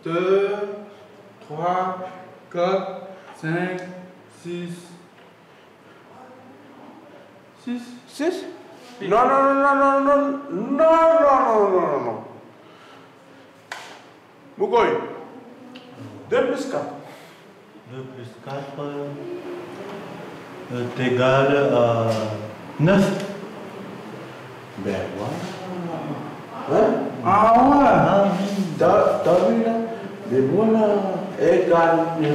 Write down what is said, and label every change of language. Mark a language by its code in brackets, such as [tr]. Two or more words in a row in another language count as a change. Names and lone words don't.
[fr] 2, 3, 4, 5, 6. 6? 6? Non, non, non, non, non, non, non, non, non, non, non. Moukoy, 2 plus 4. 2 plus 4 est égal à 9. Ben voilà. Hein? Ah ouais. T'as vu là? Mais voilà, égal 9.